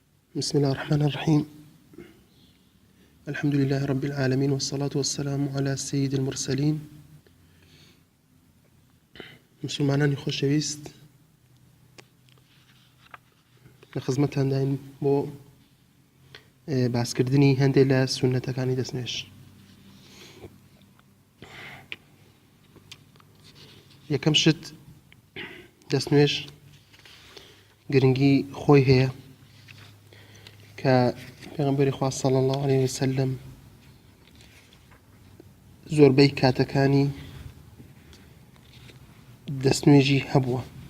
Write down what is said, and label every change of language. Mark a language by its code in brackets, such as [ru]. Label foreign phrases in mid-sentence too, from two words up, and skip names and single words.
[ar] بسم الله الرحمن الرحيم. الحمد لله رب العالمين، والصلاة والسلام على سيد المرسلين. [ckb] مسلمانانی خۆشەویست، لە خزمەتتان داین بۆ باسکردنی هەندێک لە سونەتەکانی دەستنوێژ. یەکەم شت دەستنوێژ گرنگی خۆی هەیە کە پێغەمبەری خوا [ar] صلی الله عليه وسلم [ckb] زۆربەی کاتەکانی دەستنوێژی هەبووە.